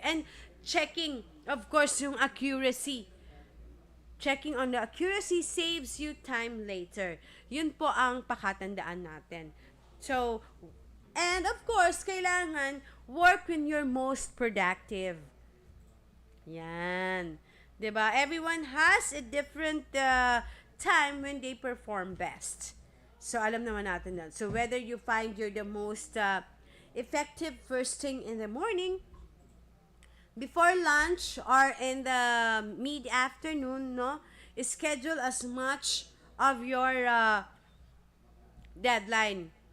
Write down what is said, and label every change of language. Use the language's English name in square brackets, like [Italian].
[English] And checking, of course, [Filipino] yung [English] accuracy. Checking on the accuracy saves you time later. [Filipino] Yun po ang pakatandaan natin. [English] So, and of course, [Filipino] kailangan [English] work when you're most productive. [Filipino] Yan. 'Di ba? [English] Everyone has a different time when they perform best. So, [Filipino] alam naman natin [English] that. So, whether you find you're the most effective first thing in the morning, before lunch, or in the mid-afternoon, schedule as much of your deadline